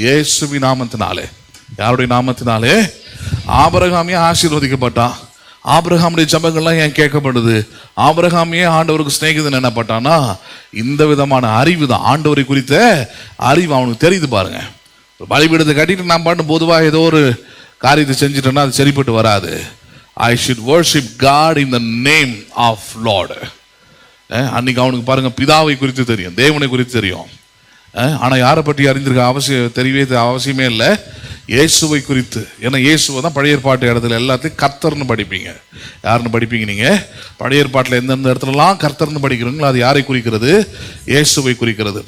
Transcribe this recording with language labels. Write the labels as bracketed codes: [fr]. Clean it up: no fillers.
[ta] இயேசுவின் நாமத்தினாலே. யாருடைய நாமத்தினாலே? ஆபிரகாமே ஆசீர்வதிக்கப்பட்டான். ஆபிரகாமுடைய ஜபங்கள்லாம் ஏன் கேட்கப்படுது? ஆபிரகாமே ஆண்டவருக்கு சிநேகிதன் என்னப்பட்டானா, இந்த விதமான அறிவு தான், ஆண்டவரை குறித்த அறிவு அவனுக்கு தெரியுது பாருங்க. பலிபீடத்தை கட்டிட்டு நான் பாட்டு பொதுவாக ஏதோ ஒரு காரியத்தை செஞ்சுட்டேன்னா அது சரிப்பட்டு வராது. [en] I should worship God in the name of Lord. [ta] அன்னைக்கு அவனுக்கு பாருங்க, பிதாவை குறித்து தெரியும், தேவனை குறித்து தெரியும். ஆனால் யாரை பற்றி அறிந்திருக்க தெரியவே அவசியமே இல்லை. இயேசுவை குறித்து. ஏன்னா இயேசுவை தான் பழைய ஏற்பாட்டு இடத்துல எல்லாத்தையும் கர்த்தர்னு படிப்பீங்க. யாருன்னு படிப்பீங்க நீங்கள்? பழைய ஏற்பாட்டில் எந்தெந்த இடத்துலலாம் கர்த்தர்னு படிக்கிறீங்களோ அது யாரை குறிக்கிறது? இயேசுவை குறிக்கிறது.